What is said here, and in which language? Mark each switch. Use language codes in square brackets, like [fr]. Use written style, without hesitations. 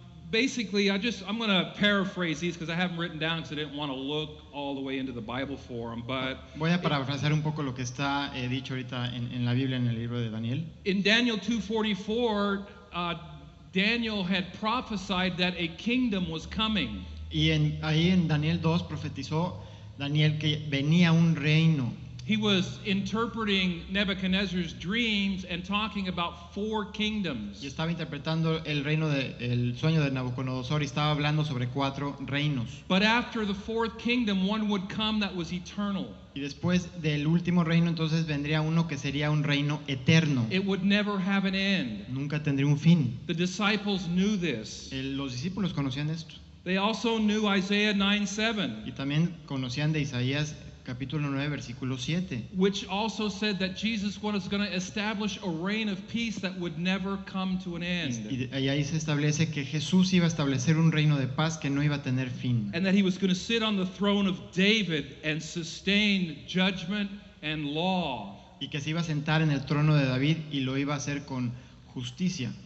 [en] Basically, I'm going to paraphrase these because I haven't written down because I didn't want to look all the way into the Bible for them. But [es] voy a parafrasear un poco lo que está dicho ahorita en la Biblia, en el libro de Daniel. [en] in Daniel 2:44, Daniel had prophesied that a kingdom was coming. [es] Y ahí en Daniel 2 profetizó Daniel que venía un reino. [en] He was interpreting Nebuchadnezzar's dreams and talking about 4 kingdoms. [es] Y estaba interpretando el sueño de Nabucodonosor y estaba hablando sobre 4 reinos. [en] But after the 4th kingdom, one would come that was eternal. [es] Y después del último reino entonces vendría uno que sería un reino eterno. [en] It would never have an end. [es] Nunca tendría un fin. [en] The disciples knew this. [es] Los discípulos conocían esto. [en] They also knew Isaiah 9:7, [es] Y también conocían de Isaías capítulo 9 versículo 7. [en] which also said that Jesus was going to establish a reign of peace that would never come to an end. [es] Y ahí se establece que Jesús iba a establecer un reino de paz que no iba a tener fin. [en] And that he was going to sit on the throne of David and sustain judgment and law [es] Y que se iba a sentar en el trono de David y lo iba a hacer con justicia.